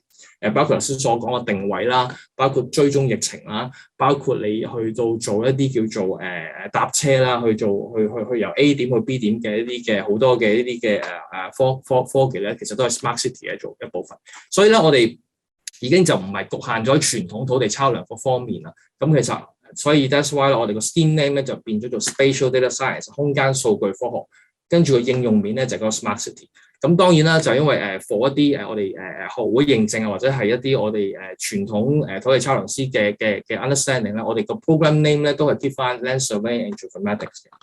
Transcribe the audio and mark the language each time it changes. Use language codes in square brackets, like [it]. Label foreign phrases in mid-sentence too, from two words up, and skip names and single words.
[yue] 包括頭先所講嘅定位啦，包括追蹤疫情啦，包括你去到做一啲叫做搭車啦，去由 A 點去 B 點嘅一啲嘅好多嘅一啲嘅科技咧，其實都係 [en] smart city [yue] 嘅做一部分。所以咧，我哋已經就唔係局限咗喺傳統土地測量嗰方面啦。咁其實所以 [en] that's why [yue] 我哋個 [en] STEAM name [yue] 咧就變咗做 [en] Spatial Data Science [yue] 空間數據科學，跟住個應用面咧就係嗰個 [en] smart city。 [yue] 咁當然啦，就因為for 一啲我哋學會認證啊，或者係一啲我哋傳統土地測量師嘅 understanding 咧，我哋個 [en] program name [yue] 咧都係 keep 翻 Land Surveying and Geoinformatics 嘅。